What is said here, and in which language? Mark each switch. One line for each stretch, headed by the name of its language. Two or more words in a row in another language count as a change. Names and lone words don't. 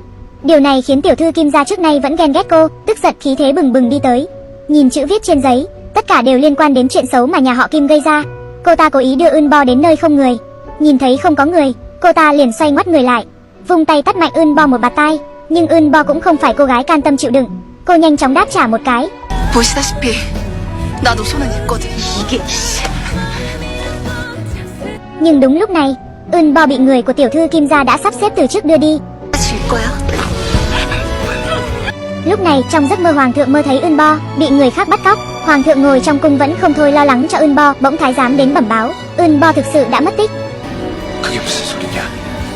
Vietnamese: Điều này khiến tiểu thư Kim gia trước nay vẫn ghen ghét cô, tức giận khí thế bừng bừng đi tới. Nhìn chữ viết trên giấy, tất cả đều liên quan đến chuyện xấu mà nhà họ Kim gây ra. Cô ta cố ý đưa Eunbo đến nơi không người. Nhìn thấy không có người, cô ta liền xoay ngoắt người lại, vung tay tát mạnh Eunbo một bạt tai. Nhưng Eunbo cũng không phải cô gái can tâm chịu đựng. Cô nhanh chóng đáp trả một cái.
Korean: 보시다시피 나도 손은 있거든. 이게
Vietnamese: Nhưng đúng lúc này, Eunbo bị người của tiểu thư Kim gia đã sắp xếp từ trước đưa đi.
Korean: 질 거야?
Vietnamese: Lúc này trong giấc mơ, hoàng thượng mơ thấy Eunbo bị người khác bắt cóc. Hoàng thượng ngồi trong cung vẫn không thôi lo lắng cho Eunbo. Bỗng thái giám đến bẩm báo Eunbo thực sự đã mất tích.
Korean: 그게 무슨 소리냐?